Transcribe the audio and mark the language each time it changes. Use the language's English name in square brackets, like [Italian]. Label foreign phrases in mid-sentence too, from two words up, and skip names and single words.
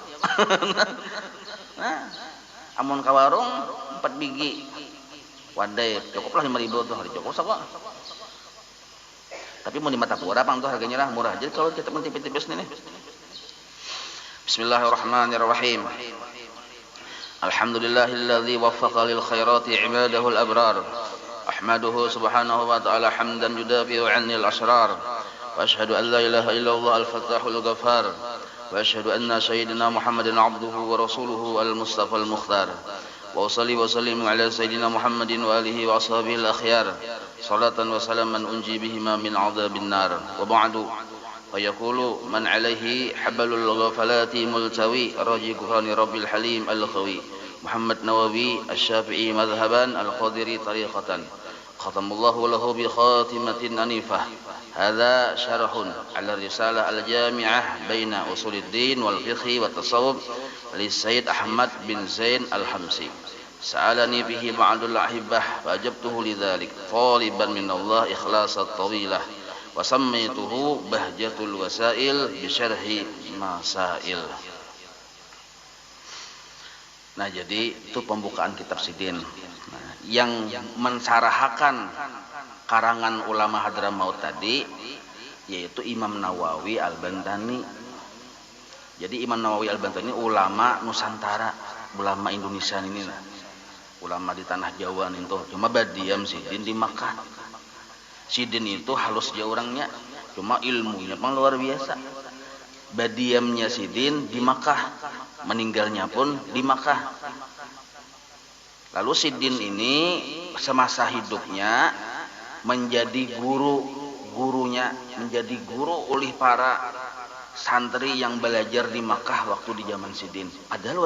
[Banjar] Nah, amun kawarung 4 biji wadai cukuplah 5.000 tuh hari cukup sok. Tapi mau di Metapura pang tuh harganya lah murah. Jadi kalau kita mentipis-tipis nih. Bismillahirrahmanirrahim. [Arabic] الحمد لله الذي وفق للخيرات عباده الأبرار. أحمده سبحانه وتعالى حمدا يدافع عن الأسرار. وأشهد أن لا إله إلا الله الفتاح الغفار. وأشهد أن سيدنا محمدا عبده ورسوله المصطفى المختار. وأصلي وأسلم على سيدنا محمد وآله وأصحابه الأخيار. صلاة وسلاما أنجي بهما من عذاب النار. وبعد فيقول من عليه حبل الغفلة ملتوي راجي غفران رب الحليم الخاوي. محمد نووي الشافعي مذهبا القادري طريقة. ختم الله له بخاتمة أنيفة. هذا شرح على رسالة الجامعة بين أصول الدين والفقه والتصوف لسيد أحمد بن زين الحمسي. سألني به بعض الأحبة فأجبته لذلك طالبا من الله إخلاصة طويلة وسميته بهجة الوسائل بشرح مسائل. [Banjar] Nah, jadi itu pembukaan kitab Sidin. Nah, yang mensarahakan karangan ulama Hadramaut tadi yaitu Imam Nawawi Al-Bantani. Jadi Imam Nawawi Al-Bantani ulama Nusantara, ulama Indonesia ini nah. Ulama di tanah Jawa itu cuma badiam Sidin di Makkah. Sidin itu halus dia orangnya, cuma ilmunya pun luar biasa. Badiamnya Sidin di Makkah, meninggalnya pun di Makkah. Lalu Sidin ini semasa hidupnya menjadi gurunya menjadi guru oleh para santri yang belajar di Makkah waktu di zaman Sidin.